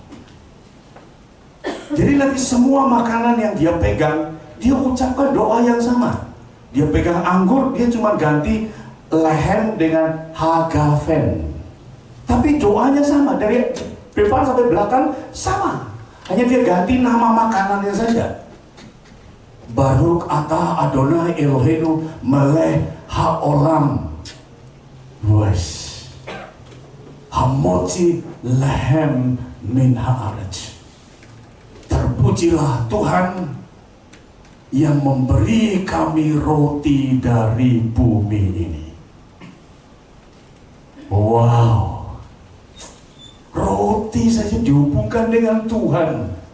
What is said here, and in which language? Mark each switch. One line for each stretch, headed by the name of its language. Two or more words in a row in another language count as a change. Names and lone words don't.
Indonesian: Jadi nanti semua makanan yang dia pegang, dia ucapkan doa yang sama. Dia pegang anggur, dia cuma ganti lehen dengan hagafen. Tapi doanya sama, dari depan sampai belakang sama. Hanya dia ganti nama makanannya saja.
Hebrew: ברוך אתה אדוני אלוהינו מלך העולם. Wes. המוציא לחם מן הארץ.
Indonesian: Terpujilah Tuhan yang memberi kami roti dari bumi ini. Wow. Roti saja dihubungkan dengan Tuhan.